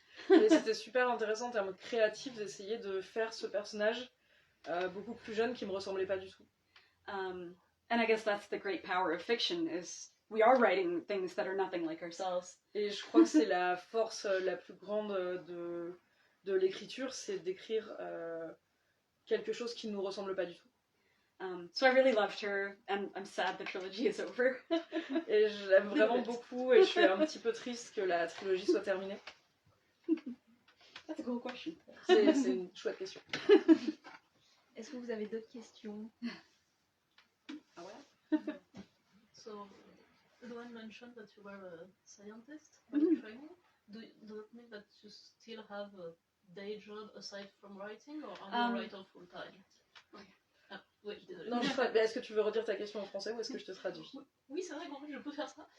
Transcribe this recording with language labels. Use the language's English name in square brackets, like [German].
[French] Et c'était super intéressant en termes créatifs d'essayer de faire ce personnage beaucoup plus jeune qui me ressemblait pas du tout. [English] And I guess that's the great power of fiction is we are writing things that are nothing like ourselves. [French] Et je crois que c'est la force la plus grande de l'écriture, c'est d'écrire quelque chose qui ne nous ressemble pas du tout. [English] So I really loved her, and I'm sad the trilogy is over. [French] Et je l'aime vraiment beaucoup, et je suis un petit peu triste que la trilogie soit terminée. [English] That's a cool question. [French] C'est une chouette question. Est-ce que vous avez d'autres questions? [English] Oh well. So, Luan mentioned that you were a scientist by training. Does it mean that you still have a day job aside from writing, or are you a writer full time? [French] Ah, oui, désolé. Non, est-ce que tu veux redire ta question en français ou est-ce que je te traduis? Oui, c'est vrai qu'en fait je peux faire ça.